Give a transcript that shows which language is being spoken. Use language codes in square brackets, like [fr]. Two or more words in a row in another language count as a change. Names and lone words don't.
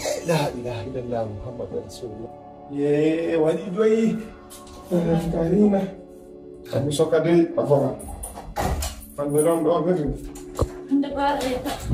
[ar] لا إله إلا الله محمد رسول الله. Ye, [ff] waɗi joyi. Ah, Karima. Sabu soka dai, a fama. An ɓe ɗon ɗo, ɓe ɗon. Nde ɓaare ka.